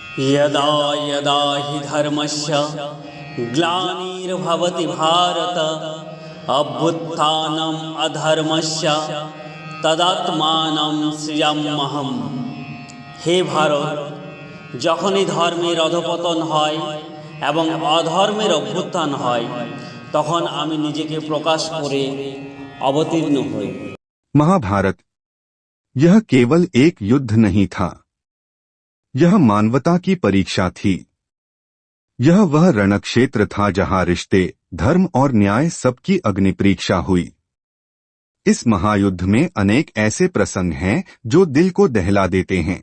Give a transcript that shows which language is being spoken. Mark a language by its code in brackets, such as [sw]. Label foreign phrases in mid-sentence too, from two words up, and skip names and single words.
[sa] यदा यदा हि धर्मस्य ग्लानिर्भवति भारत अभ्युत्थानम् अधर्मस्य तदात्मानं सृजाम्यहम्। हे भारत, [bn] যখনই ধর্মের অধঃপতন হয় এবং অধর্মের অভ্যুত্থান হয় তখন আমি নিজেকে প্রকাশ করে অবতীর্ণ হই। [hi] महाभारत यह केवल एक युद्ध नहीं था, यह मानवता की परीक्षा थी। यह वह रणक्षेत्र था जहां रिश्ते, धर्म और न्याय सबकी अग्नि परीक्षा हुई। इस महायुद्ध में अनेक ऐसे प्रसंग हैं जो दिल को दहला देते हैं।